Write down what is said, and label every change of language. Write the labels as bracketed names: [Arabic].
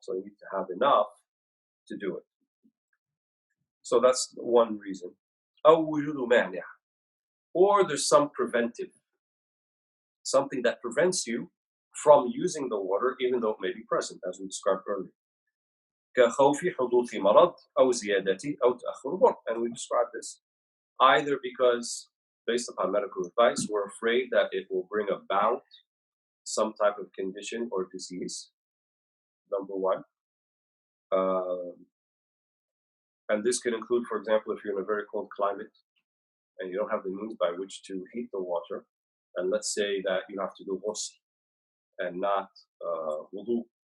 [English] So you need to have enough to do it. So that's one reason. [Arabic] أو وجود مانع, [English] or there's some preventive, something that prevents you from using the water even though it may be present, as we described earlier. [Arabic] كخوف حدوث مرض أو زيادته أو تأخر برء. [English] And we described this either because, based upon medical advice, we're afraid that it will bring about some type of condition or disease, number one. And this can include, for example, if you're in a very cold climate and you don't have the means by which to heat the water, and let's say that you have to do ghusl and not wudu.